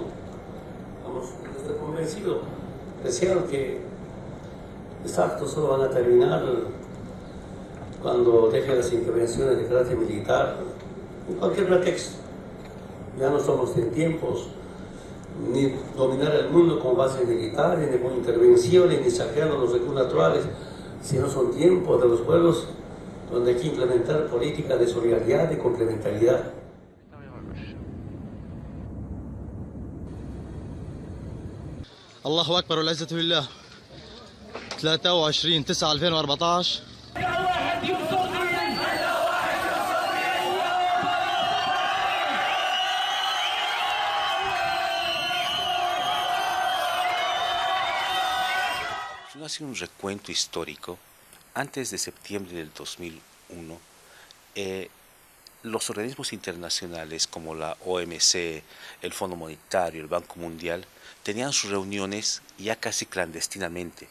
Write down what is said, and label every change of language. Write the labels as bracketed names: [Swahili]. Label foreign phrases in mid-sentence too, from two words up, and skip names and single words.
[Spanish] Estoy convencido, deseo que estos actos solo van a terminar cuando dejen las intervenciones de carácter militar, en cualquier pretexto. Ya no somos en tiempos ni dominar el mundo con bases militares, ni con intervenciones, ni saqueando los recursos naturales, sino son tiempos de los pueblos donde hay que implementar políticas de solidaridad y complementariedad. [Arabic] الله أكبر والعزة لله. [Spanish] 23/9/2014. Si uno hace un recuento histórico, antes de septiembre del 2001, los organismos internacionales como la OMC, el Fondo Monetario, el Banco Mundial, tenían sus reuniones ya casi clandestinamente.